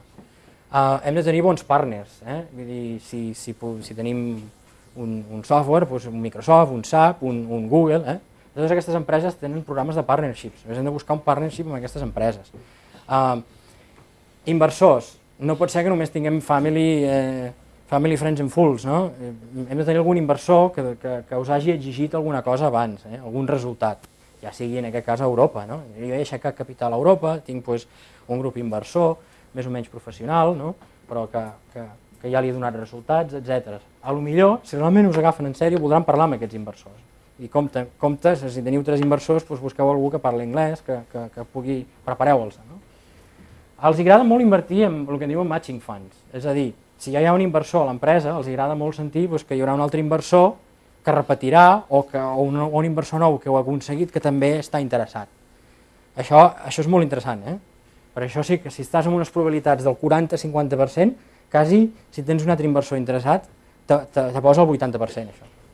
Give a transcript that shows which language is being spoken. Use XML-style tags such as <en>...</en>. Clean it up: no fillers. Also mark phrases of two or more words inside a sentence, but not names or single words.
<ca>Hem de tenir bons partners, vull dir, si tenim un software, un Microsoft, un SAP, un Google, totes aquestes empreses tenen programes de partnerships, hem de buscar un partnership amb aquestes empreses. Inversors, no pot ser que només tinguem</ca> <en>family, friends and fools,</en> <ca>no? Hem de tenir algun inversor que us hagi exigit alguna cosa abans, algun resultat, ja sigui en aquest cas a Europa. Jo he aixecat capital a Europa, tinc un grup inversor més o menys professional, però que ja li ha donat resultats, etc. A lo millor, si realment us agafen en sèrio, voldran parlar amb aquests inversors. I compte, si teniu 3 inversors, busqueu algú que parli anglès, que pugui, prepareu-los. Els agrada molt invertir en el que en diuen</ca> <en>matching funds,</en> <ca>és a dir, si ja hi ha un inversor a l'empresa, els agrada molt sentir que hi haurà un altre inversor que repetirà o un inversor nou que ho ha aconseguit que també està interessat. Això és molt interessant, per això sí que si estàs amb unes probabilitats del 40-50%, quasi si tens un altre inversor interessat te posa el 80% això.</ca>